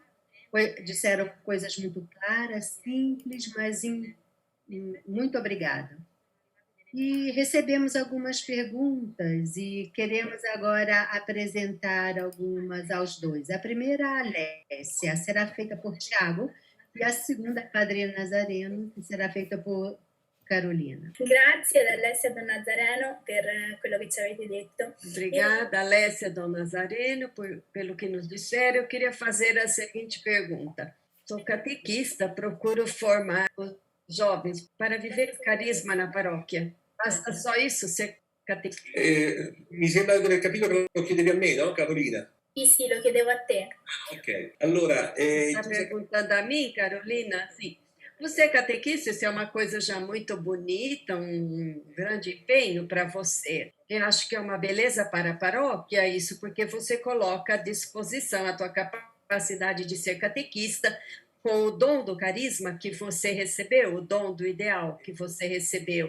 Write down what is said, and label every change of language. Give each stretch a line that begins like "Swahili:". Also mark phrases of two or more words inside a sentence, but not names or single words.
Portuguese: Disseram coisas muito claras, simples, mas muito obrigada. E recebemos algumas perguntas e queremos agora apresentar algumas aos dois. A primeira, a Alessia, será feita por Tiago, e a segunda, Padre Nazareno, que será feita por Carolina.
Italian: Grazie ad Alessia Don Nazareno per quello che ci avete detto.
Portuguese: Obrigada, Alessia Don Nazareno, pelo que nos disseram. Eu queria fazer a seguinte pergunta. Sou catequista, procuro formar os jovens para viver o carisma na paróquia. Basta só isso, ser catequista?
Italian: Mi sembra di aver capito che lo chiedevi a me, no, Carolina? Sì, lo chiedevo a te. Ok, allora...
Portuguese: Está perguntando a mim, Carolina? Sim. Você é catequista, isso é uma coisa já muito bonita, um grande empenho para você. Eu acho que é uma beleza para a paróquia isso, porque você coloca à disposição a tua capacidade de ser catequista com o dom do carisma que você recebeu, o dom do ideal que você recebeu.